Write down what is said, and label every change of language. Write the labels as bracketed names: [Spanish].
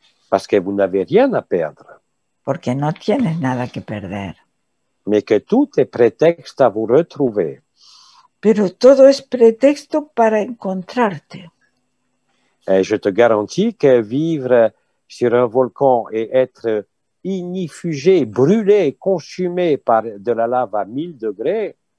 [French] parce que vous n'avez rien à perdre, [Spanish] porque no tienes nada que perder. [French] mais que tout est prétexte à vous retrouver. [Spanish] Pero todo es pretexto para encontrarte. [French] Et je te garantis que vivre sur un volcan et être ignifugé, brûlé, consumé par de la lave à 1000 degrés,